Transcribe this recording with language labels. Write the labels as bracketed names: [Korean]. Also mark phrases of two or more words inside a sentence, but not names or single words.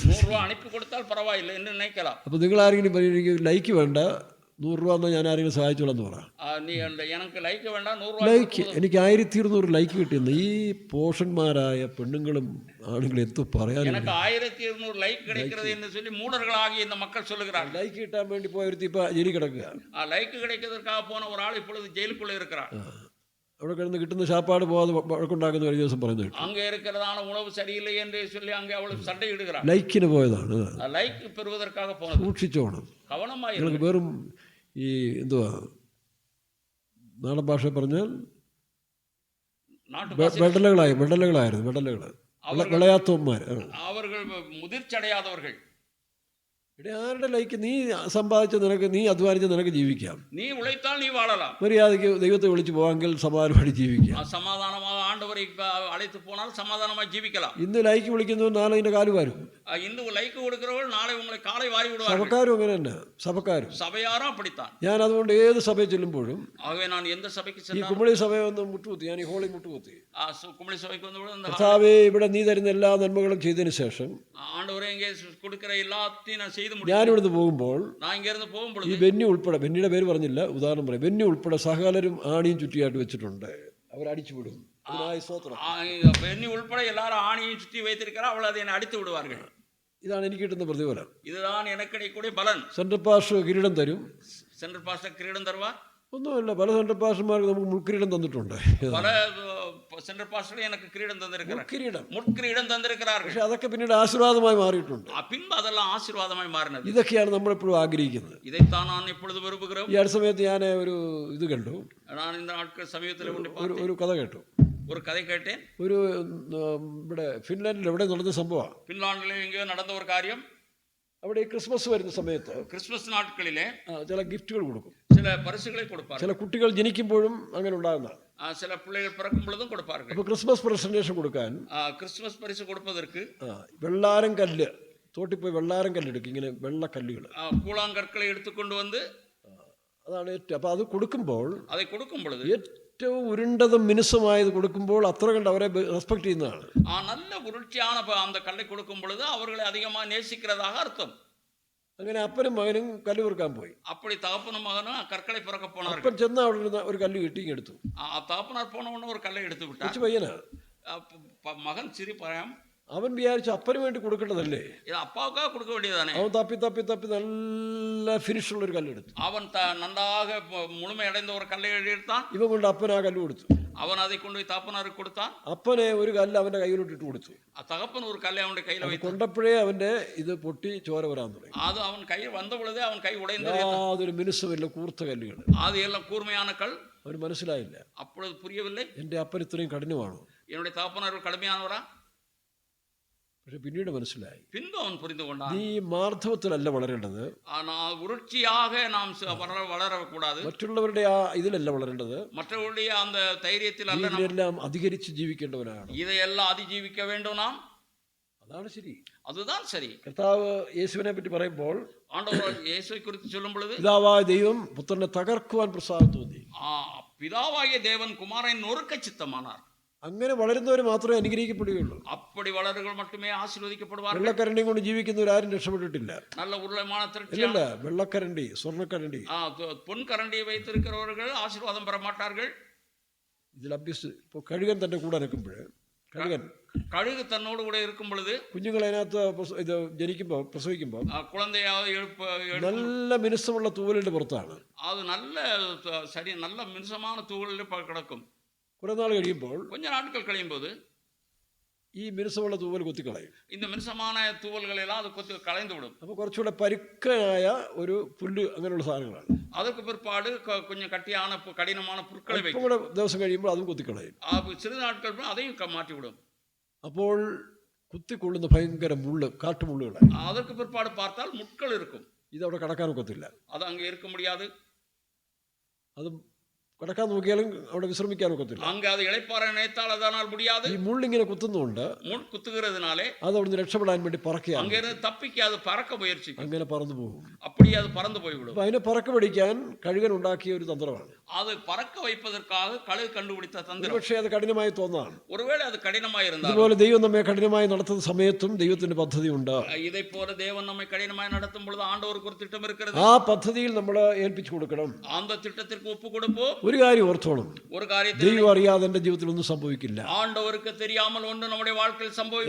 [Malayalam] 100 രൂപ അണിപ്പി കൊടുത്താൽ പറവായില്ല എന്ന് നിனைக்கலாம். അപ്പോൾ നിങ്ങൾ ആരെങ്കിലും എനിക്ക് ലൈക്ക് വേണ്ട, 100 രൂപ എന്നാൽ ഞാൻ ആരെങ്കിലും സഹായിച്ചോളാന്ന് പറ. എനിക്ക് ലൈക്ക് വേണ്ട, 100 രൂപ ലൈക്ക്. എനിക്ക് 1200 ലൈക്ക് കിട്ടിയെന്ന് ഈ പോഷന്മാരായ പെണ്ണുങ്ങളും ആണുങ്ങളും എന്തോ പറയാൻ. എനിക്ക് 1200 ലൈക്ക് [Tamil] கிடைக்கிறது എന്ന് சொல்லி மூடர்களாகிய இந்த மக்கள் சொல்லுகிறார்கள். [Malayalam] ലൈക്ക് കിട്ടാൻ വേണ്ടി പോയൊരുത്തി ഇപ്പൊ ജയിലിൽ കിടക്കുക. [Tamil] ആ ലൈക്ക് கிடைக்கிறதுக்காக போன ஒரு ஆள் இப்பொழுது ஜெயிலுக்குள்ள இருக்கிறார். [Malayalam] അവിടെ കിടന്ന് കിട്ടുന്ന സാപ്പാട് പോകാതെ വഴക്കുണ്ടാക്കുന്ന ഒരു ദിവസം പറയുന്നത് കേട്ടു. [Tamil] அங்கே இருக்கிறதான உணவு சரியில்லை என்று சொல்லி அங்கே அவள் சண்டையிடுகிறார். [Malayalam] ലൈക്കിന് പോയതാണ്. [Tamil] ലൈക്ക് പെറുவதற்காக போனது. [Malayalam] സൂക്ഷിച്ചോണം. [Tamil] കവനമായി. [Malayalam] നിങ്ങൾക്ക് വെറും ഈ എന്തുവാ നാടൻ ഭാഷ പറഞ്ഞാൽ വെടലകളായിരുന്നു. വിളയാത്തവന്മാർ. [Tamil] അവர்கள் മുതിർച്ചടയാதவர்கள். [Malayalam] ഇവിടെ ആരുടെ ലൈക്ക് നീ സമ്പാദിച്ച നിനക്ക്, നീ അധ്വാനിച്ച നിനക്ക് ജീവിക്കാം. [Tamil] நீ உழைத்தால் நீ வாழலாம். [Malayalam] മര്യാദയ്ക്ക് ദൈവത്തെ വിളിച്ച് പോകാമെങ്കിൽ സമാധാനമായിട്ട് ജീവിക്കാം. [Tamil] சமாதானமாக ஆண்டவரை அழைத்து போனால் சமாதானமாக ஜீவிக்கலாம். [Malayalam] ഇന്ന് ലൈക്ക് വിളിക്കുന്നവർ നാളെ അതിൻ്റെ കാല് വാരും. [Tamil] இந்த லைக்கு கொடுக்கிறவர்கள் நாளை உங்களை காலை வாரி விடுவார்கள். [Malayalam] സഭക്കാരും അങ്ങനെ തന്നെ, സഭക്കാരും. [Tamil] சபையாரும் அப்படித்தான். [Malayalam] ഞാൻ അതുകൊണ്ട് ഏത് സഭയിൽ ചെല്ലുമ്പോഴും [Tamil] ஆகவே நான் எந்த சபைக்கு ഈ சென்றாலும் [Malayalam] കുമളി സഭയെ ഒന്ന് മുട്ടുകുത്തി, ഞാൻ ഈ ഹോളി മുട്ടുകുത്തി, [Tamil] கும்பளி சபைக்கு வந்து இந்த [Malayalam] കർത്താവേ ഇവിടെ നീ തരുന്ന എല്ലാ നന്മകളും ചെയ്തതിന് ശേഷം [Tamil] ஆண்டவரே இங்கே கொடுக்கிற எல்லாத்தையும் நான் செய்து முடியும். [Malayalam] ഞാനിവിടുന്ന് പോകുമ്പോൾ [Tamil] நான் இங்க இருந்து போகும் ഈ பொழுது [Malayalam] ബെന്നി ഉൾപ്പെടെ, ബെന്നിയുടെ പേര് പറഞ്ഞില്ല, ഉദാഹരണം പറയാം, ബെന്നി ഉൾപ്പെടെ സകലരും ആണിയും ചുറ്റിയായിട്ട് വെച്ചിട്ടുണ്ട്. അവരടിച്ചു വിടും. അതിനായി സ്തോത്രം. [Tamil] பெண்ணி உள்பட எல்லாரும் ஆணியை சுற்றி வைத்திருக்கிறார், அவள் அதை என்னை அடித்து விடுவார்கள். [Malayalam] ഇതാണ് എനിക്ക് കിട്ടുന്ന പ്രതിഫലം. [Tamil] இதுதான் எனக்கு கிடைக்கக்கூடிய பலன். [Malayalam] സെൻട്രൽ പാസ്റ്റർ കിരീടം തരും. [Tamil] சென்ட்ரல் பாஸ்டர் கிரீடம் தருவார். [Malayalam] ഒന്നുമില്ല, പല സെൻട്രൽ പാസ്റ്റർമാർക്ക് നമുക്ക് മുൾക്കിരീടം തന്നിട്ടുണ്ട്. [Tamil] பல சென்ட்ரல் பாஸ்டர் எனக்கு கிரீடம் தந்திருக்கிறார், [Malayalam] കിരീടം. [Tamil] முட்கிரீடம் தந்திருக்கிறார்கள். [Malayalam] പക്ഷെ அതൊക്കെ പിന്നീട് ആശീർവാദമായി മാറിയിട്ടുണ്ട്. [Tamil] பின்பு அதெல்லாம் ஆசீர்வாதமாய் மாறினது. [Malayalam] ഇതൊക്കെയാണ് നമ്മളെപ്പോഴും ആഗ്രഹിക്കുന്നത്. [Tamil] இதைத்தான் நான் எப்பொழுது விரும்புகிறோம். [Malayalam] ഈ അടുത്ത സമയത്ത് ഞാൻ ഒരു ഇത് കണ്ടു, [Tamil] நான் இந்த நாட்கள் சமீபத்தில் கொண்டு [Malayalam] ഒരു കഥ കേട്ടു. [Tamil] ஒரு கதை கேட்டேன். [Malayalam] ഒരു ഇവിടെ ഫിൻലാൻഡിൽ എവിടെ നടന്ന സംഭവമാണ്. [Tamil] பின்லாண்டில் எங்கேயோ நடந்த ஒரு காரியம். [Malayalam] അവിടെ ഈ ക്രിസ്മസ് വരുന്ന സമയത്ത് [Tamil] கிறிஸ்துமஸ் நாட்களிலே [Malayalam] ചില ഗിഫ്റ്റുകൾ കൊടുക്കും. [Tamil] சில பரிசுகளை கொடுப்பார்கள். [Malayalam] ചില കുട്ടികൾ ജനിക്കുമ്പോഴും അങ്ങനെ ഉണ്ടാകുന്നതാണ്. [Tamil] சில பிள்ளைகள் பிறக்கும் பொழுதும் கொடுப்பார்கள். [Malayalam] അപ്പോൾ ക്രിസ്മസ് പ്രസന്റേഷൻ കൊടുക്കാൻ [Tamil] கிறிஸ்துமஸ் பரிசு கொடுப்பதற்கு [Malayalam] വെള്ളാരം കല്ല്, തോട്ടിൽ പോയി വെള്ളാരം കല്ലെടുക്കും, ഇങ്ങനെ വെള്ളക്കല്ലുകൾ, [Tamil] கூழாங்கற்களை எடுத்துக்கொண்டு வந்து, [Malayalam] അതാണ് ഏറ്റവും. അപ്പോൾ അത് കൊടുക്കുമ്പോൾ, [Tamil] அதை கொடுக்கும் பொழுது [Malayalam] ഏറ്റവും ഉരുണ്ടതും മിനുസമായത് കൊടുക്കുമ്പോൾ അത്ര കണ്ട് അവരെ റെസ്പെക്ട് ചെയ്യുന്നതാണ്. [Tamil] நல்ல உருட்சியான அந்த கல்லை கொடுக்கும் பொழுது அவர்களை அதிகமாக நேசிக்கிறதாக அர்த்தம். [Malayalam] അങ്ങനെ അപ്പനും മകനും കല്ല് പെറുക്കാൻ പോയി. [Tamil] அப்படி தகப்பனும் மகனும் கற்களை பிறக்க போனார்கள். [Malayalam] അപ്പൻ ചെന്ന അവിടെ നിന്ന് ഒരു കല്ല് കിട്ടി എടുത്തു. [Tamil] தகப்பனார் போன உடனே ஒரு கல்லை எடுத்து விட்டார். [Malayalam] കൊച്ചു പയ്യനാ. [Tamil] மகன் சிறு பயம். [Malayalam] അവൻ വിചാരിച്ചു അപ്പന് വേണ്ടി കൊടുക്കേണ്ടതല്ലേ, [Tamil] இது அப்பாவுக்காக கொடுக்க வேண்டியதானே. [Malayalam] അവൻ തപ്പി തപ്പി തപ്പി നല്ല ഫിനിഷുള്ള ഒരു കല്ലെടുത്തു. [Tamil] அவன் நன்றாக முழுமை அடைந்த ஒரு கல்லை எடுத்தான். [Malayalam] ഇവൻ കൊണ്ട് അപ്പൻ ആ കല്ല് കൊടുത്തു. [Tamil] அவன் அதை கொண்டு போய் தகப்பனாருக்கு கொடுத்தான். [Malayalam] അപ്പനെ ഒരു കല്ല് അവന്റെ കയ്യിലോട്ട് ഇട്ട് കൊടുത്തു. [Tamil] தகப்பன் ஒரு கல்லை அவனுடைய கையில வைத்து [Malayalam] കൊണ്ടപ്പോഴേ അവന്റെ ഇത് പൊട്ടി ചോര വരാൻ തുടങ്ങി. [Tamil] அது அவன் கையில் வந்த பொழுதே அவன் கை உடைந்து, [Malayalam] യാതൊരു മിനുസമില്ല, കൂർത്ത കല്ലുകൾ. [Tamil] அது எல்லாம் கூர்மையான கல். [Malayalam] അവന് മനസ്സിലായില്ല, [Tamil] அப்பொழுது புரியவில்லை, [Malayalam] എന്റെ അപ്പൻ ഇത്രയും കഠിനമാണോ. [Tamil] என்னுடைய தகப்பனார் கடுமையானவரா. [Malayalam] പക്ഷെ പിന്നീട് മനസ്സിലായി, [Tamil] பின்பு அவன் புரிந்து கொண்டான், [Malayalam] നീ മാർദ്ധവത്തിലല്ല വളരേണ്ടത്, [Tamil] உருட்சியாக நாம் வளரக்கூடாது, [Malayalam] മറ്റുള്ളവരുടെ ആ ഇതിലല്ല വളരേണ്ടത്, [Tamil] மற்றவருடைய அந்த தைரியத்தில் அல்ல, [Malayalam] ഇതിലെല്ലാം അധികരിച്ച് ജീവിക്കേണ്ടവനാണ്. [Tamil] இதையெல்லாம் அதிஜீவிக்க வேண்டும் நாம். [Malayalam] അതാണ് ശരി, [Tamil] அதுதான் சரி. [Malayalam] കർത്താവ് യേശുവിനെ പറ്റി പറയുമ്പോൾ, [Tamil] ஆண்டவர் இயேசுவை குறித்து சொல்லும் பொழுது, [Malayalam] പിതാവായ ദൈവം പുത്രനെ തകർക്കുവാൻ പ്രസാദം തോന്നി. [Tamil] பிதாவாகிய தேவன் குமாரன் நொறுக்க சித்தமானார். [Malayalam] അങ്ങനെ വളരുന്നവർ മാത്രമേ അനുഗ്രഹിക്കപ്പെടുകയുള്ളൂ. [Tamil] அப்படி வளர்கள் மட்டுமே ஆசீர்வதிக்கப்படுவார்கள். [Malayalam] വെള്ളക്കരണ്ടി കൊണ്ട് ജീവിക്കുന്നവർ ആരും രക്ഷപ്പെട്ടിട്ടില്ല. [Tamil] நல்ல ഉരുളமான തിരച്ചിൽ, [Malayalam] ഇല്ല, വെള്ളക്കരണ്ടി, സ്വർണ്ണക്കരണ്ടി, [Tamil] பொன் கரண்டியை வைத்திருக்கிறவர்கள் ஆசீர்வாதம் பெற மாட்டார்கள். [Malayalam] ഇതിൽ അഭ്യസ് ഇപ്പോൾ കഴുകൻ തന്റെ കൂടെ നിൽക്കുമ്പോൾ, [Tamil] கழுகு தன்னோடு கூட இருக்கும் பொழுது, [Malayalam] കുഞ്ഞുങ്ങൾ അതിനകത്ത് ഇത് ജനിക്കുമ്പോൾ, പ്രസവിക്കുമ്പോൾ [Tamil] குழந்தையாவது [Malayalam] നല്ല മിനുസമുള്ള തൂവലിന്റെ പുറത്താണ്. [Tamil] அது நல்ல சரி, நல்ல மினுசமான தூவலில் கிடக்கும். [Malayalam] കുറെ നാൾ കഴിയുമ്പോൾ, [Tamil] கொஞ்ச நாட்கள் கழியும் போது [Malayalam] ഈ മിനുസമുള്ള തൂവൽ കൊത്തിക്കളയും. [Tamil] இந்த மினுசமான தூவல்கள் எல்லாம் அது கொத்தி கலைந்து விடும். [Malayalam] അപ്പോൾ കുറച്ചുകൂടെ പരുക്കനായ ഒരു പുല്ല്, അങ്ങനെയുള്ള സാധനങ്ങളാണ്. [Tamil] அதற்கு பிற்பாடு கொஞ்சம் கட்டியான கடினமான புற்களை [Malayalam] ഇപ്പം കൂടെ ദിവസം കഴിയുമ്പോൾ അതും കൊത്തിക്കളയും. [Tamil] சிறு நாட்கள் அதையும் மாற்றிவிடும். [Malayalam] അപ്പോൾ കുത്തിക്കൊള്ളുന്ന ഭയങ്കര മുള്ള്, കാട്ടുമുള്ളുകളെ. [Tamil] அதற்கு பிற்பாடு பார்த்தால் முட்கள் இருக்கும். [Malayalam] ഇതവിടെ കടക്കാൻ ഒക്കത്തില്ല. [Tamil] அது அங்கே இருக்க முடியாது. [Malayalam] അത് കടക്കാൻ നോക്കിയാലും അവിടെ വിശ്രമിക്കാൻ ഒക്കത്തില്ല. [Tamil] அங்க அது இளைப்பாற நினைத்தால் அதனால் முடியாது. [Malayalam] ഈ മുള്ളിങ്ങനെ കുത്തുന്നുണ്ട്, [Tamil] முள் குத்துகிறதுனாலே [Malayalam] അത് അവിടുന്ന് രക്ഷപ്പെടാൻ വേണ്ടി പറക്കുകയാണ്. [Tamil] அங்க இருந்து தப்பிக்க அது பறக்க முயற்சிக்கும். [Malayalam] അങ്ങനെ പറന്നു പോകും. [Tamil] அப்படி அது பறந்து போய்விடும். [Malayalam] അപ്പൊ അതിനെ പറക്ക പിടിക്കാൻ കഴുകൻ ഉണ്ടാക്കിയ ഒരു തന്ത്രമാണ്. [Tamil] அது பறக்க வைப்பதற்காக கழுகு கண்டுபிடித்த தந்திரம். [Malayalam] പക്ഷേ അത് കഠിനമായി തോന്നാണ്. [Tamil] ஒருவேளை அது கடினமாக இருந்தால், [Malayalam] ഇതുപോലെ ദൈവം നമ്മെ കഠിനമായി നടത്തുന്ന സമയത്തും ദൈവത്തിന്റെ പദ്ധതി ഉണ്ട്. [Tamil] இதை போல தேவன் நம்மை கடினமாய் நடத்தும் பொழுது ஆண்டவருக்கு ஒரு திட்டம் இருக்கிறது. [Malayalam] ആ പദ്ധതിയിൽ നമ്മൾ ഏൽപ്പിച്ചു കൊടുക്കണം. [Tamil] அந்த திட்டத்திற்கு ஒப்பு கொடுப்போம். [Malayalam] ഒരു കാര്യം ഓർത്തോണം, [Tamil] ஒரு காரியத்தை [Malayalam] ദൈവം അറിയാതെ എന്റെ ജീവിതത്തിൽ ഒന്നും സംഭവിക്കില്ല. [Tamil] ஆண்டவருக்கு தெரியாமல் ஒன்று நம்முடைய வாழ்க்கையில் സംഭവിക്കും.